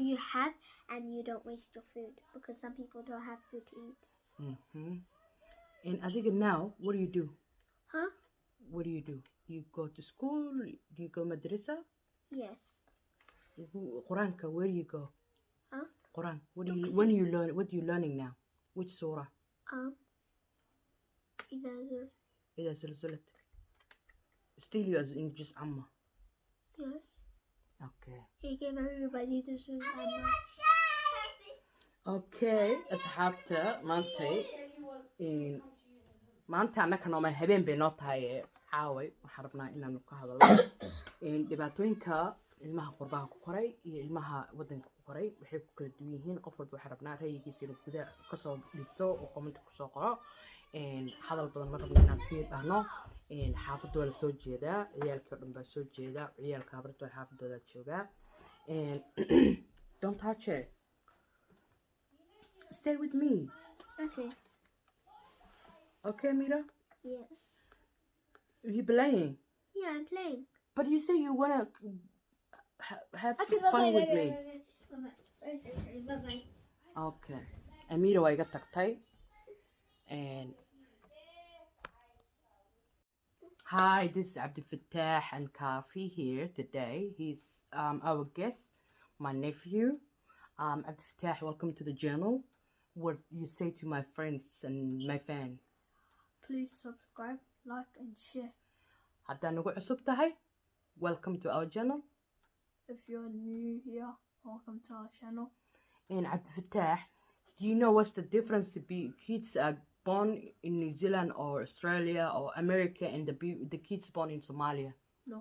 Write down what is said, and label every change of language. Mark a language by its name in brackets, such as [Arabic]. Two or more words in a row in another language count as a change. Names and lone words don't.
[English] you have, and you don't waste your food because some people don't have food to eat. And I think now, what do you do? Huh? What do? You go to school? Do you go madrasa? Yes. Quranka, where do you go? Huh? Quran. When you learn? What are you learning now? Which surah? [Arabic] إذا زلزلت. [English] Still you as in just Amma. Yes. Okay. He gave everybody the soup. Okay. [Somali] أصحابته maanta annaka nooma habeen bay noo tahay caaway waxaan rabnaa inaanu ka hadalno dhibaatooyinka ilmaha qurbaha ku koray iyo ilmaha wadanka ku koray waxay ku kala duwan yihiin. qof walba waxaan rabnaa ra'yigiisa inuu gudaha kasoo dhigto oo comment kusoo qoro. hadal badan ma rabno inaan sii dhahno. xaafadda waa la soo jeedaa, ciyaalkii oo dhan baa soo jeeda, ciyaalka habarta waa xaafadooda joogaa. [English] Don't touch it. Stay with me. Okay. Okay, Mira? Yes. Are you playing? Yeah, I'm playing. But you say you want to have fun with me. Bye-bye. [Somali] Okay. Amira waa iga tagtay. [English] And hi, this is Abdul Fattah and Kafi here today. He's our guest, my nephew. Abdul Fattah, welcome to the channel. What you say to my friends and my fan? Please subscribe, like, and share. [Somali] Hadda nagu cusub tahay, [English] welcome to our channel. If you're new here, welcome to our channel. And Abdul Fattah, do you know what's the difference to be kids are born in New Zealand or Australia or America and the kids born in Somalia? No.